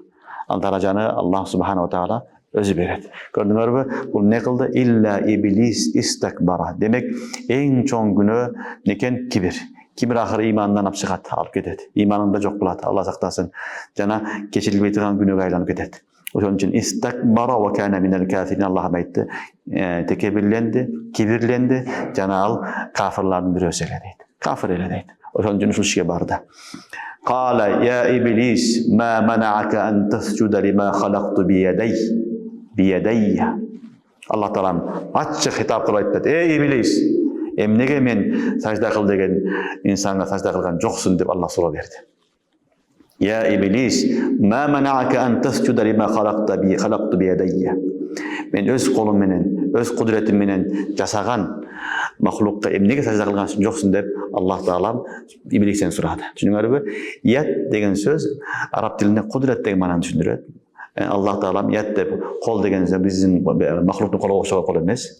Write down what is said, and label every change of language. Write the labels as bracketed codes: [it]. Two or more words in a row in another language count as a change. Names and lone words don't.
[ky] Ал даражаны Алла [ar] سبحانه تعالى [ky] өзү берет. Көрдүңөрбү? Бул не кылды? [ar] إلا إبليس استكبر. [ky] Демек, эң чоң күнөө некен? Кибир. Кибир акыры имандан алып кетет. Иманында жок болот. Алла сактасын. Жана кечирилбей турган күнөөгө айланып кетет. Ошон үчүн [ar] استكبر وكان من الكافرين. [ky] Аллах айтты, текебирленди, кибирленди, жана ал кафирлардын бирөөсү эле дейт. Кафир эле дейт. Ошон үчүн ушул ишке барды. [ar] قال يا إبليس ما منعك أن تسجد لما خلقت بيدي. [ky] Аллах таалам ачык хитап кылып айтты. Эй иблис, эмнеге мен сажда кыл деген инсанга сажда кылган жоксуң деп Аллах суроо берди. [ar] يا إبليس، ما منعك أن تسجد لما خلقت بيدي. [ky] Мен өз колум менен, өз кудуретим менен жасаган махлукка эмнеге сажда кылган жоксуң деп Аллах таалам иблистен сурады. Түшүнүңөрбү? Ят деген сөз араб тилинде кудурет деген маананы түшүндүрөт. Аллах таалам ят деп кол деген сөз биздин махлуктун колго окшогон кол эмес.